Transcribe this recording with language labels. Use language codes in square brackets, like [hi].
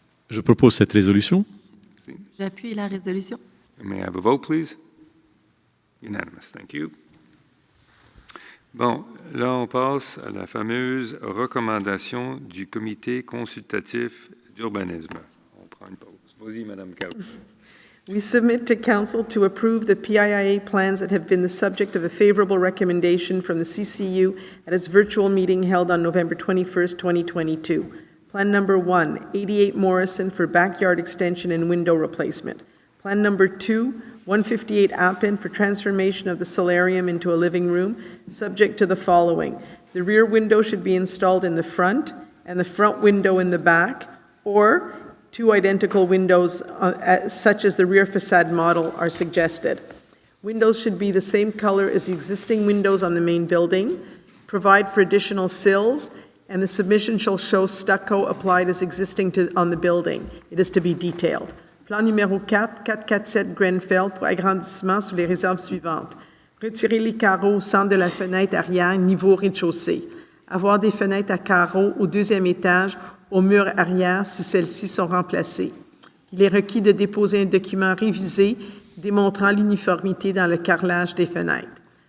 [fr] Je propose cette résolution. Merci. J'appuie la résolution. [en] May I have a vote, please? Unanimous. Thank you. [fr] Bon, là, on passe à la fameuse recommandation du Comité consultatif d'urbanisme. On prend une pause. Vas-y, Mme Carou. [en] We submit to Council to approve the PIIA plans that have been the subject of a favorable recommendation from the CCU at its virtual meeting held on November 21st, 2022. Plan number 1, 88 Morrison for backyard extension and window replacement. Plan number 2, 158 Appin for transformation of the solarium into a living room, subject to the following. The rear window should be installed in the front and the front window in the back, or 2 identical windows such as the rear facade model are suggested. Windows should be the same color as the existing windows on the main building, provide for additional sills, and the submission shall show stucco applied as existing on the building. It is to be detailed. [fr] Plan numéro 4, 447 Grenfell pour agrandissement sous les réserves suivantes. Retirer les carreaux au centre de la fenêtre arrière, niveau rez-de-chaussée. Avoir des fenêtres à carreaux au deuxième étage, au mur arrière si celles-ci sont remplacées. Il est requis de déposer un document révisé démontrant l'uniformité dans le carrelage des fenêtres.